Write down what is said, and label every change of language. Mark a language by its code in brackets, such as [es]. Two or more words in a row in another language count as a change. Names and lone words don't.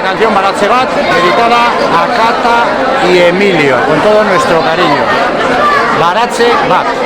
[es] canción Baratze Bat, dedicada a Cata y Emilio, con todo nuestro cariño. Baratze Bat.